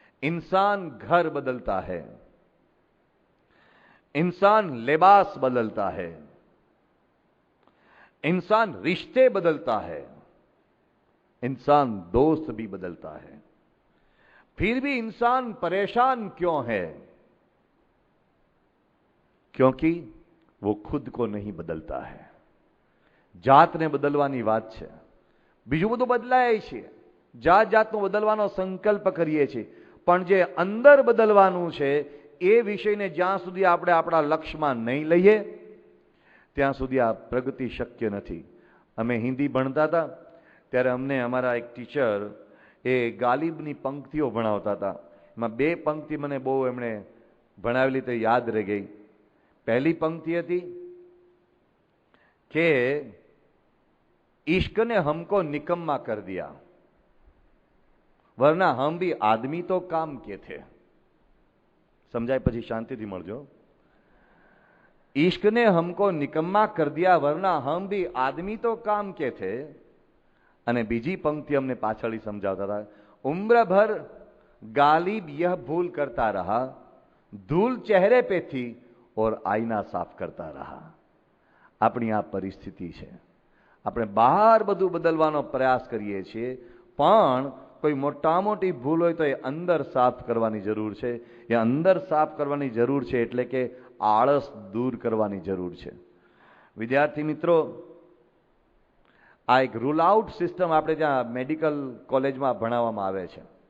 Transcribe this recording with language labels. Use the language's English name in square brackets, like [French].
[Hindi] इंसान घर बदलता है, इंसान लिबास बदलता है, इंसान रिश्ते बदलता है, इंसान दोस्त भी बदलता है, फिर भी इंसान परेशान क्यों है? क्योंकि वो खुद को नहीं बदलता है. [Gujarati] જાતને બદલવાની વાત છે. બીજું બધું બદલાય છે, જાત જાતનું બદલવાનો સંકલ્પ કરીએ છીએ, પણ જે અંદર બદલવાનું છે એ વિષયને જ્યાં સુધી આપણે આપણા લક્ષ્યમાં નહીં લઈએ ત્યાં સુધી આ પ્રગતિ શક્ય નથી. અમે હિન્દી ભણતા હતા ત્યારે અમને અમારા એક ટીચર એ ગાલિબની પંક્તિઓ ભણાવતા હતા. એમાં 2 પંક્તિ મને બહુ એમણે ભણાવેલી તો યાદ રહી ગઈ. પહેલી પંક્તિ હતી કે [Hindi] इश्क ने हमको निकम्मा कर दिया, वरना हम भी आदमी तो काम के थे. [Gujarati] समझाय પછી શાંતિથી મળજો. [Hindi] इश्क ने हमको निकम्मा कर दिया, वरना हम भी आदमी तो काम के थे. [Gujarati] અને બીજી પંક્તિ અમને પાછળથી સમજાવતા હતા. [Hindi] उम्र भर गालिब यह भूल करता रहा, धूल चेहरे पे थी और आईना साफ करता रहा. [Gujarati] આપણી આ પરિસ્થિતિ છે. આપણે બહાર બધું બદલવાનો પ્રયાસ કરીએ છીએ, પણ કોઈ મોટા મોટી ભૂલ હોય તો એ અંદર સાફ કરવાની જરૂર છે. એ અંદર સાફ કરવાની જરૂર છે એટલે કે આળસ દૂર કરવાની જરૂર છે. વિદ્યાર્થી મિત્રો, આ એક રૂલ આઉટ સિસ્ટમ આપણે ત્યાં મેડિકલ કોલેજમાં ભણાવવામાં આવે છે.